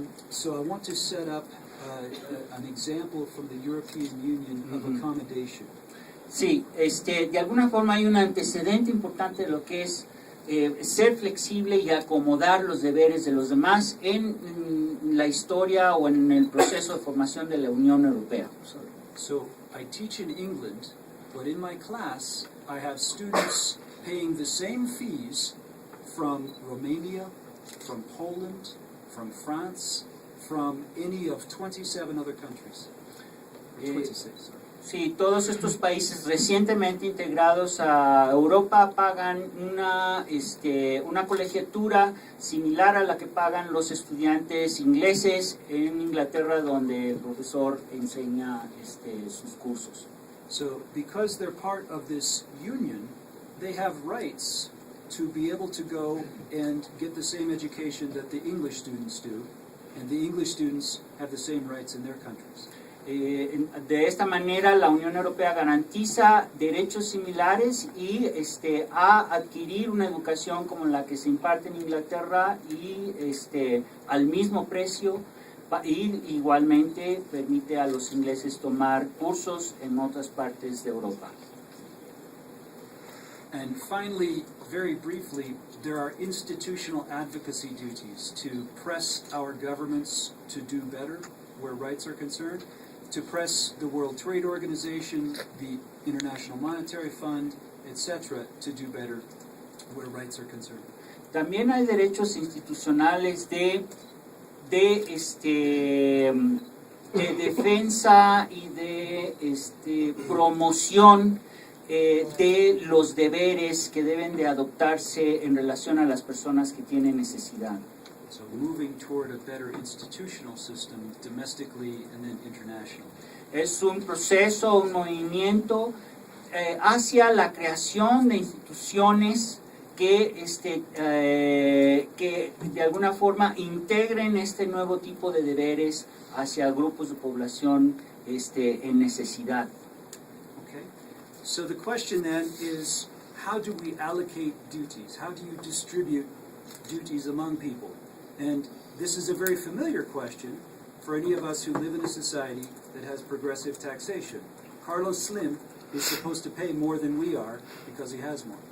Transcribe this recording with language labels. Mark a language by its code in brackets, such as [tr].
[en] So I want to set up an example from the European Union of accommodation. [es] Sí, de alguna forma hay un antecedente importante de lo que es ser flexible y acomodar los deberes de los demás en la historia o en el proceso de formación de la Unión Europea. [en] So I teach in England, but in my class I have students paying the same fees from Romania, from Poland, from France, from any of 27 other countries. Eh, 26, sorry. [es] Sí, todos estos países recientemente integrados a Europa pagan una colegiatura similar a la que pagan los estudiantes ingleses en Inglaterra, donde el profesor enseña sus cursos. [en] So because they're part of this union, they have rights to be able to go and get the same education that the English students do, and the English students have the same rights in their countries. [es] De esta manera la Unión Europea garantiza derechos similares y a adquirir una educación como la que se imparte en Inglaterra y al mismo precio, y igualmente permite a los ingleses tomar cursos en otras partes de Europa. [en] And finally, very briefly, there are institutional advocacy duties to press our governments to do better where rights are concerned, to press the World Trade Organization, the International Monetary Fund, etc., to do better where rights are concerned. [es] También hay derechos institucionales de defensa y de promoción de los deberes que deben de adoptarse en relación a las personas que tienen necesidad. [en] So moving toward a better institutional system domestically and then internationally. [es] Es un proceso, un movimiento hacia la creación de instituciones que de alguna forma integren este nuevo tipo de deberes hacia grupos de población en necesidad. [en] Okay? So the question then is, how do we allocate duties? How do you distribute duties among people? And this is a very familiar question for any of us who live in a society that has progressive taxation. Carlos Slim is supposed to pay more than we are because he has more.